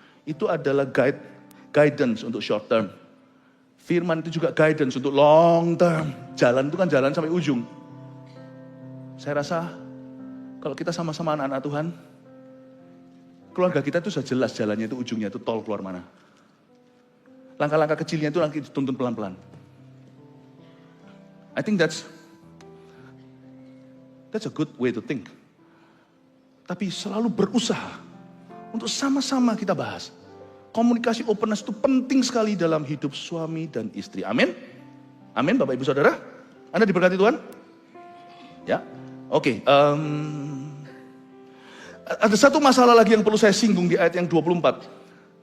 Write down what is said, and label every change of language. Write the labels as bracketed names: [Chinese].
[Indonesian] Itu adalah guidance untuk short term. Firman itu juga guidance untuk long term. Jalan itu kan jalan sampai ujung. Saya rasa kalau kita sama-sama anak-anak Tuhan, keluarga kita itu sudah jelas jalannya itu ujungnya itu tol keluar mana. Langkah-langkah kecilnya itu nanti dituntun pelan-pelan. [English] I think that's a good way to think. [Indonesian] Tapi selalu berusaha untuk sama-sama kita bahas. Komunikasi openness itu penting sekali dalam hidup suami dan istri. Amin. Amin Bapak Ibu Saudara. Anda diberkati Tuhan? Ya. Oke. Ada satu masalah lagi yang perlu saya singgung di ayat yang 24.